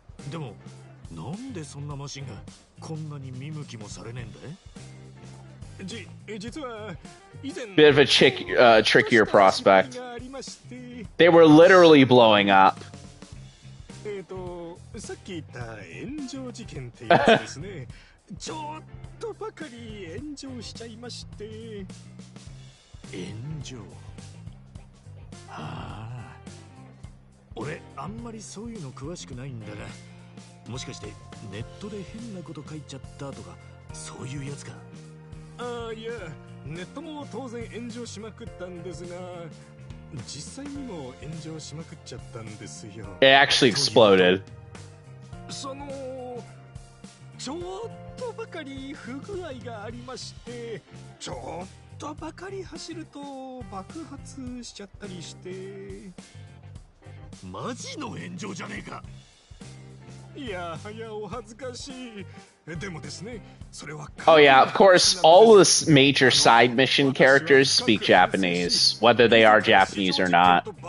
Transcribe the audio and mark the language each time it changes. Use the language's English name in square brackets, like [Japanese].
[Japanese] でもなんでそんなマシンがこんなに見向きもされねえんだい？実は以前 [English] Bit of a trickier prospect. They were literally blowing up. [Japanese] さっき言った炎上事件ってやつですね。ちょっとばかり炎上しちゃいまして。炎上。はあ。俺あんまりそういうの詳しくないんだが、もしかしてネットで変なこと書いちゃったとかそういうやつか？ああ、いや、ネットも当然炎上しまくったんですが、実際にも炎上しまくっちゃったんですよ。 [English] It actually exploded. [Japanese] そのちょっとばかり不具合がありまして、ちょっとばかり走ると爆発しちゃったりして。マジの炎上じゃねえか。いやはやお恥ずかしい。でもですね、それは [English] Oh yeah, of course, all the major side mission characters speak Japanese, whether they are Japanese or not.